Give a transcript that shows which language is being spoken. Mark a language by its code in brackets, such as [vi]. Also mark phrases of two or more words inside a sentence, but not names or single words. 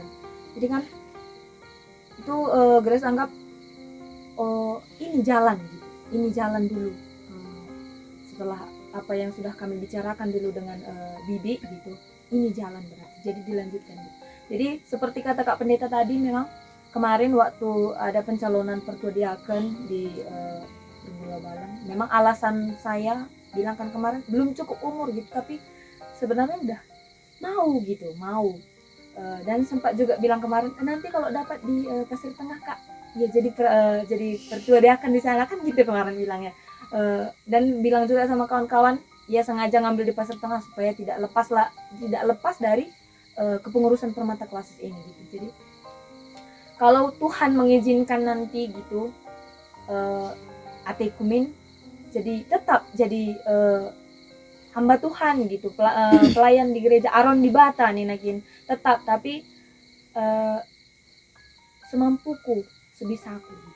[id] Jadi kan itu Grace anggap ini jalan gitu, ini jalan dulu. Setelah apa yang sudah kami bicarakan dulu dengan Bibi gitu, ini jalan berarti, jadi dilanjutkan gitu. Jadi seperti kata Kak Pendeta tadi, memang kemarin waktu ada pencalonan pertua diaken di Rimula Balang, memang alasan saya bilang kan kemarin belum cukup umur gitu, tapi sebenarnya udah mau dan sempat juga bilang kemarin nanti kalau dapat di Pasir Tengah Kak, ya jadi pertua diaken di sana kan gitu kemarin bilangnya. Dan bilang juga sama kawan-kawan, ya sengaja ngambil di Pasir Tengah supaya tidak lepas dari kepengurusan Permata Klasis ini gitu. Jadi kalau Tuhan mengizinkan nanti gitu atekumin jadi tetap jadi hamba Tuhan gitu, pelayan di gereja Aron di Bata nih nakin tetap, tapi semampuku, sebisaku gitu.